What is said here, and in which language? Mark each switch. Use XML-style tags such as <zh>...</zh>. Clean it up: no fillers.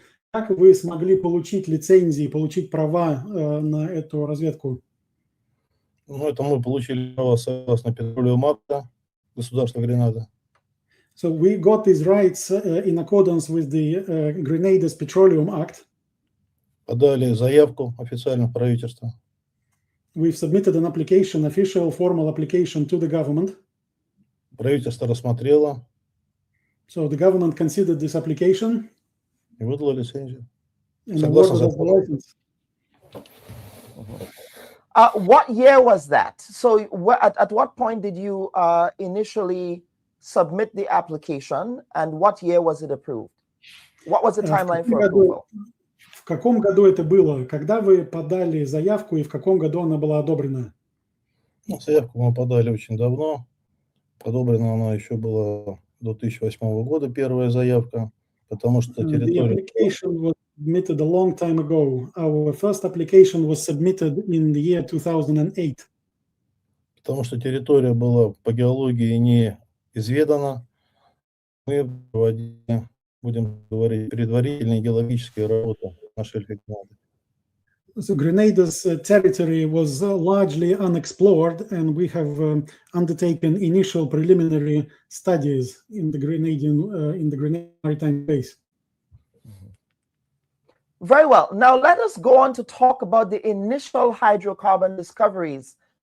<ru>Как вы смогли получить лицензии, получить права на эту разведку? Ну, это мы получили права согласно Petroleum Act государства Гренада.</ru> <en>So we got these rights in accordance with the Grenada's Petroleum Act.</en> <ru>Подали заявку официально в правительство.</ru> <en>We've submitted an application, official formal application to the government.</en> <ru>Правительство рассмотрело.</ru> <en>So the government considered this application.</en> <ru>И выдало лицензию. Согласно закону.</ru> <en>What year was that? So at what point did you initially submit the application, and what year was it approved? What was the timeline for approval?</en> <ru>В каком году это было? Когда вы подали заявку и в каком году она была одобрена? Ну, заявку мы подали очень давно. Одобрена она еще была до 2008 года, первая заявка, потому что</ru> <en>The</en> <ru>территория...</ru> <en>application was submitted a long time ago. Our first application was submitted in the year 2008.</en> <ru>Потому что территория была по геологии не изведана. Мы проводили, будем говорить, предварительные геологические работы на шельфе Гренады.</ru> <en>So Grenada's territory was largely unexplored, and we have undertaken initial preliminary studies in the Grenadian maritime space. Very well. Now let us go on to talk about the initial hydrocarbon discoveries.</en>